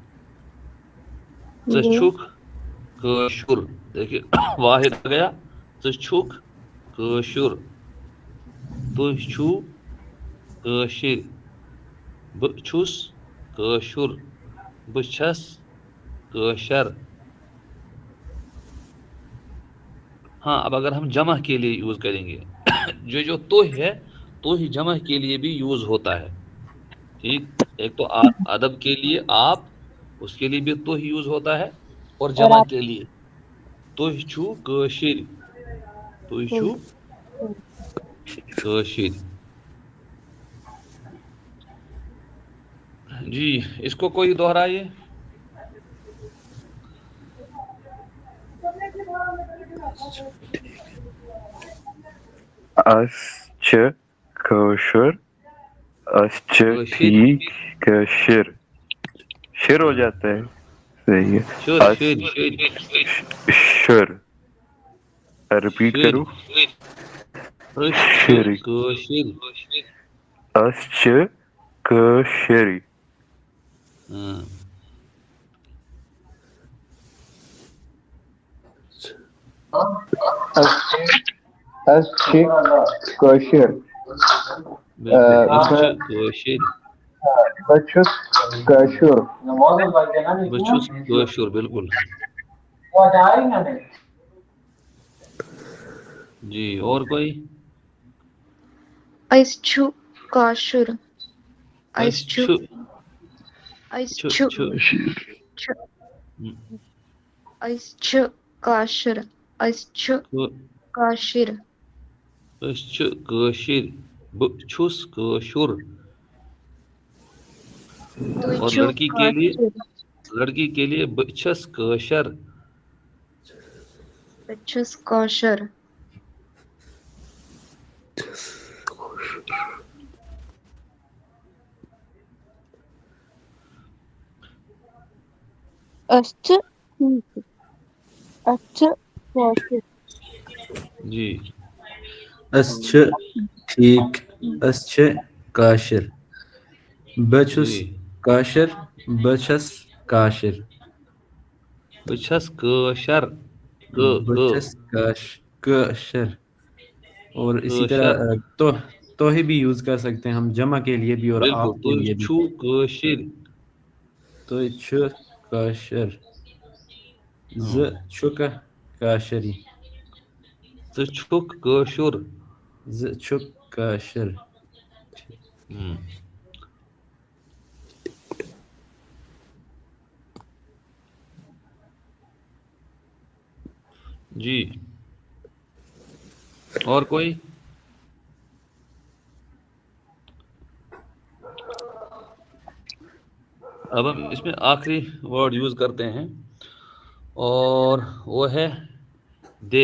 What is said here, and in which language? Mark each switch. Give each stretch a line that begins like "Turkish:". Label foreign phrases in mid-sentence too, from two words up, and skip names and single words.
Kashmiri: ژٕ چھُکھ کٲشُر.
Urdu: دیکھیے واحد آ گیا.
Kashmiri: ژٕ چھُکھ کٲشُر. تُہۍ چھِو کٲشِرۍ. بہٕ چھُس کٲشُر. بہٕ چھَس کٲشر.
Urdu: ہاں اب اگر ہم جمع کے لیے یوز کریں گے جو تو ہے تو ہی جمع کے لیے بھی یوز ہوتا ہے. ٹھیک. ایک تو ادب کے لیے آپ, اس کے لیے بھی تو ہی یوز ہوتا ہے, اور جمع کے لیے
Kashmiri: تُہۍ چھِو کٲشِرۍ. تُہۍ چھِو کٲشِرۍ.
Urdu: جی اس کو کوئی دہرائیے.
Kashmiri: أسۍ چھِ کٲشُر. أسۍ چھِ ٹھیک کٲشِر.
Urdu: شر ہو جاتا ہے. صحیح ہے. شر. ریپیٹ کرو.
Kashmiri: شری. أسۍ چھِ کٲشِرۍ. أسۍ چھِ کٲشِر. بہٕ چھُس کٲشُر. بہٕ چھُس کٲشُر.
Urdu: بالکل. جی اور کوئی.
Kashmiri: أسۍ چھُ کٲشُر. أسۍ چھُ أسۍ چھُ أسۍ چھِ کٲشُر. أسۍ چھِ کٲشِر. أسۍ چھِ کٲشِرۍ. بہٕ چھُس کٲشُر.
Urdu: اور لڑکی کے لیے
Kashmiri: بہٕ چھَس کٲشر. بہٕ چھُس کٲشُر. أسۍ چھِ کٲشِر.
Urdu: جی
Kashmiri: أسۍ چھِ ٹھیک. أسۍ چھِ کٲشِر. بہٕ چھُس کٲشِر. بہٕ چھَس کٲشِر. بہٕ چھَس کٲشر. بہٕ چھَس کٲشر.
Urdu: اور اسی طرح تو ہی بھی یوز کر سکتے ہیں ہم جمع کے لیے بھی اور آپ کے لیے بھی.
Kashmiri: تُہۍ چھِو کٲشِر. زٕ چھُکھ کٲشِرۍ. ژٕ چھُکھ کٲشُر. زٕ چھُکھ کٲشِر.
Urdu: جی اور کوئی. اب ہم اس میں آخری ورڈ یوز کرتے ہیں اور وہ ہے دے.